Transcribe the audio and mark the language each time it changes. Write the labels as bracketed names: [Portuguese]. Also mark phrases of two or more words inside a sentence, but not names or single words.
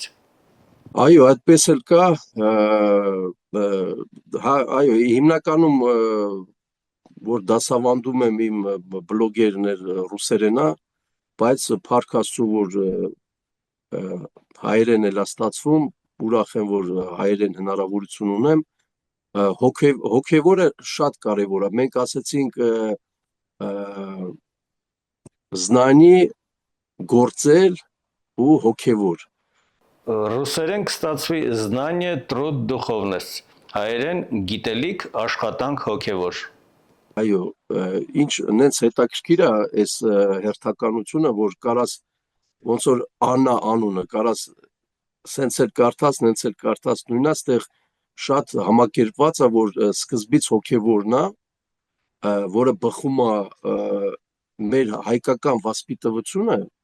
[Armenian] Այո, այդպես էլ կա, այո, հիմնականում որ դասավանդում եմ իմ բլոգերն ռուսերեն է, բայց փառք Աստծո, որ հայերեն էլ ստացվում, ուրախ եմ, որ հայերեն հնարավորություն ունեմ, հոգևորը շատ կարևոր է, մենք ասեցինք знание, գործել ու հոգևոր։ Ռուսերեն կստացվի [Russian] знание, труд, духовность, [Armenian] հայերեն գիտելիք, աշխատանք, հոգևոր։ Այո, ինչ նենց հետաքրքիր է այս հերթականությունը, որ կարաս ոնց որ Աննա անունը, կարաս սենց էլ կարդաս, նենց էլ կարդաս նույնա, ստեղ շատ համակերպված է, որ սկզբից հոգևորն է, որը բխում է մեր հայկական վասպիտվությունը,